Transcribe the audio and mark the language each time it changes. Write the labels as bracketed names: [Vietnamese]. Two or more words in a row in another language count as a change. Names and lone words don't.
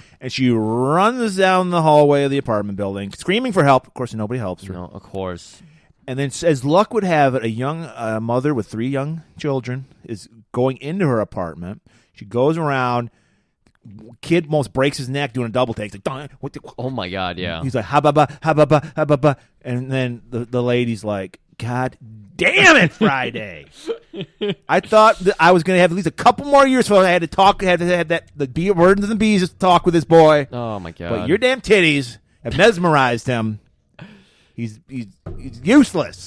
[English] And she runs down the hallway of the apartment building, screaming for help. Of course, nobody helps her. No, of course. And then, as luck would have it, a young mother with 3 young children is going into her apartment. She goes around. Kid almost breaks his neck doing a double take. He's like, oh my god, yeah. He's like, ha ba ba, ha ba ba, ha ba ba. And then the lady's like, God damn it, Friday. I thought that I was going to have at least a couple more years before I had to talk, had that, the birds and the bees to talk with this boy. Oh my god. But your damn titties have mesmerized him. He's useless.